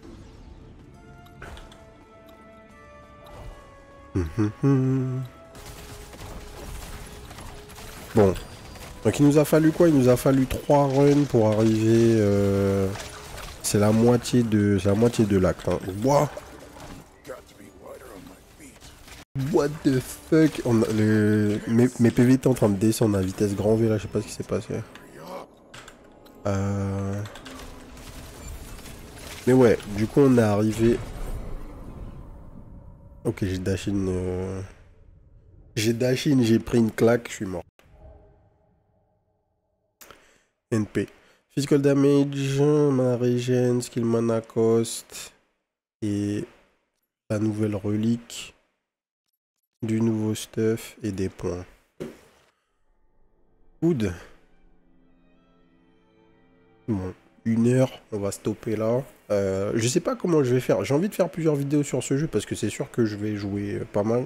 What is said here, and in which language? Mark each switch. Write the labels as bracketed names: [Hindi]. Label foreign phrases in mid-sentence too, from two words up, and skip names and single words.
[French] Bon. Donc il nous a fallu quoi? Il nous a fallu 3 runs pour arriver... C'est la moitié de l'acte. Hein. Wow. [English] What the fuck? [French] Mes PV étaient en train de descendre à vitesse grand V là, je sais pas ce qui s'est passé. Mais ouais, du coup on est arrivé... Ok, j'ai [English] dash in... [French] j'ai pris une claque, je suis mort. NP. [English] Physical damage, mana regen, skill mana cost [French] et la nouvelle relique, du nouveau stuff et des points. Good. Bon, 1 heure, on va stopper là. Je sais pas comment je vais faire. J'ai envie de faire plusieurs vidéos sur ce jeu parce que c'est sûr que je vais jouer pas mal.